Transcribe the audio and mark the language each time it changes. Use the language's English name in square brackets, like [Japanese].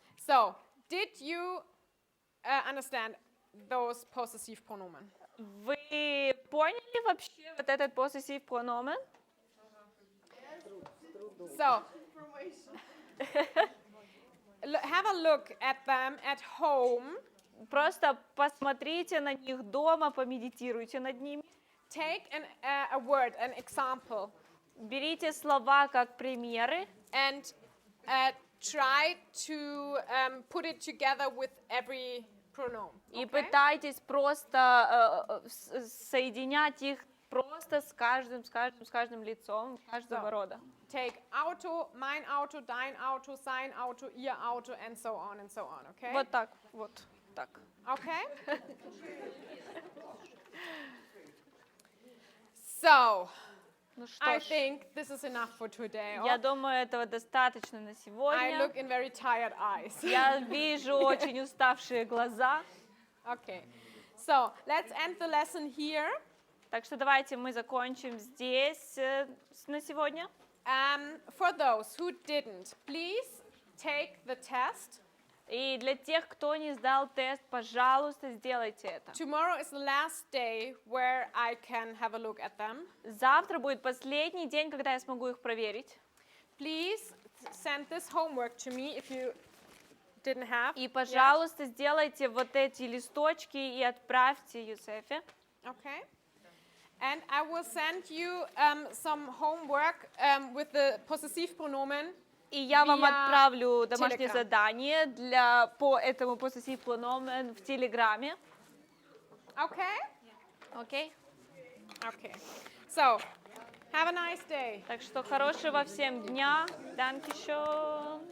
[English] So, did you understand those possessive pronomen? [Russian] Вы поняли вообще вот этот possessive pronomen? [English] So, have a look at them at home. [Russian] Просто посмотрите на них дома, помедитируйте над ними. [English] Take a word, an example, [Russian] Берите слова как примеры [English] and try to put it together with every pronoun. [Russian] И [English] okay? [Russian] пытайтесь просто соединять их просто с каждым лицом каждого [English] So. [Russian] рода. [English] Take Auto, [German] mein Auto, dein Auto, sein Auto, ihr Auto, [English] and so on and so on, okay? [Russian] Вот так, вот так. [English] Okay? So, [Russian] Ну [English] I [Russian] что ж, [English] think this is enough for today. [Russian] я думаю, этого достаточно на [English] I [Russian] сегодня. [English] look in very tired eyes. [Russian] Я вижу очень уставшие глаза. [English] Okay. So, let's end the lesson here. [Russian] Так что давайте мы закончим здесь на сегодня. [English] For those who didn't, please take the test. [Russian] И для тех, кто не сдал тест, пожалуйста, сделайте это. [English] Tomorrow is the last day where I can have a look at them. [Russian] Завтра будет последний день, когда я смогу их проверить. [English] Please send this homework to me if you didn't have. [Russian] И, пожалуйста, сделайте вот эти листочки и отправьте Юсефе. [English] Okay. And I will send you some homework with the possessive pronomen. [Russian] И я вам [English] via [Russian] отправлю домашнее [English] Telegram. [Russian] задание по этому possessive pronomen в Телеграме. [English] Okay? [Russian] Окей? [English] Okay. So, have a nice day. [Russian] Так что хорошего всем дня. Dankeschön.